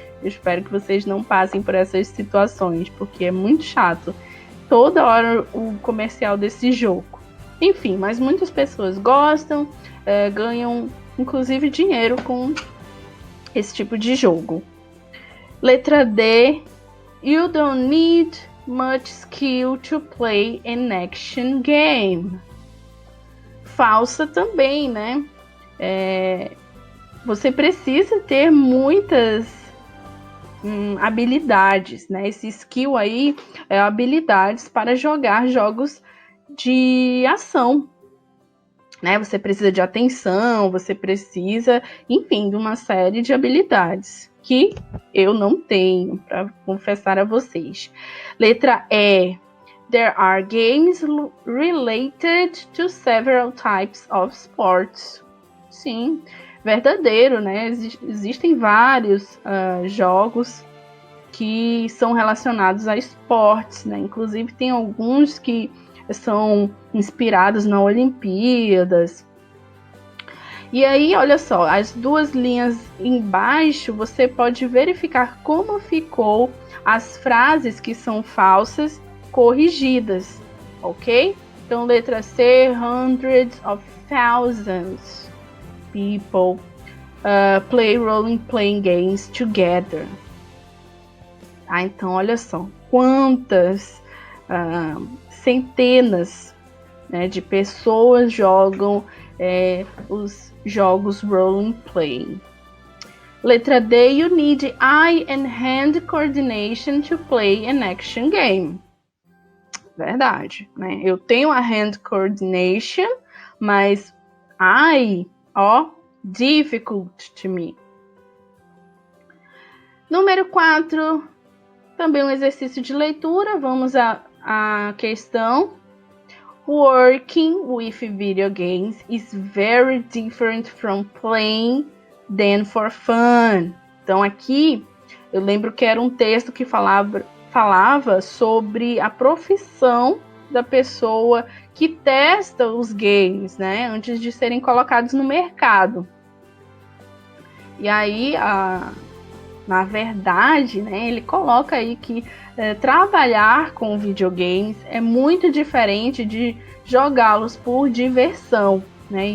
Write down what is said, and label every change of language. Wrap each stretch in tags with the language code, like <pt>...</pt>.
<pt>Eu espero que vocês não passem por essas situações, porque é muito chato. Toda hora o comercial desse jogo. Enfim, mas muitas pessoas gostam, ganham inclusive dinheiro com esse tipo de jogo. Letra D.</pt> <en>You don't need much skill to play an action game.</en> <pt>Falsa também, né? Você precisa ter muitas habilidades, né? Esse skill aí é habilidades para jogar jogos de ação, né? Você precisa de atenção, você precisa, enfim, de uma série de habilidades que eu não tenho, para confessar a vocês. Letra E.</pt> <en>There are games related to several types of sports.</en> <pt>Sim, verdadeiro, né? Existem vários jogos que são relacionados a esportes, né? Inclusive tem alguns que são inspirados nas Olimpíadas. E aí, olha só, as duas linhas embaixo, você pode verificar como ficou as frases que são falsas corrigidas, ok? Então, letra C,</pt> <en>hundreds of thousands people play role-playing games together.</en> <pt>Então, olha só, quantas centenas, né, de pessoas jogam os jogos role-playing. Letra D,</pt> <en>you need eye and hand coordination to play an action game.</en> <pt>Verdade, né? Eu tenho a</pt> <en>hand coordination,</en> <pt>mas</pt> <en>eye, difficult to me.</en> <pt>Número 4, também um exercício de leitura. Vamos à questão.</pt> <en>Working with video games is very different from playing them for fun.</en> <pt>Então aqui eu lembro que era um texto que falava sobre a profissão da pessoa que testa os games, né, antes de serem colocados no mercado. E aí, na verdade, né, ele coloca aí que trabalhar com videogames é muito diferente de jogá-los por diversão, né?</pt>